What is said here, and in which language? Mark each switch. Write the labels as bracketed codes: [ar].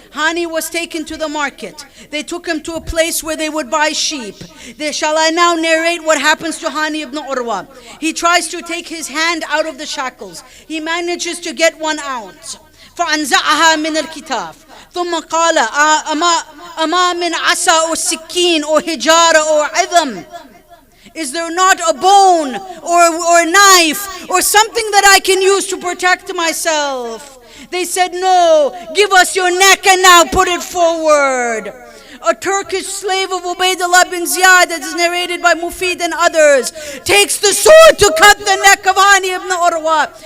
[en] Hani was taken to the market. They took him to a place where they would buy sheep. Shall I now narrate what happens to Hani ibn Urwa? He tries to take his hand out of the shackles. He manages to get one out. [ar] فأنزعها من الكتاف ثم قال أما من عصا أو سكين أو حجارة أو عظم. [en] Is there not a bone or a knife or something that I can use to protect myself? They said, no, give us your neck and now put it forward. A Turkish slave of Ubaydullah bin Ziyad, that is narrated by Mufid and others, takes the sword to cut the neck of Hani ibn Urwa.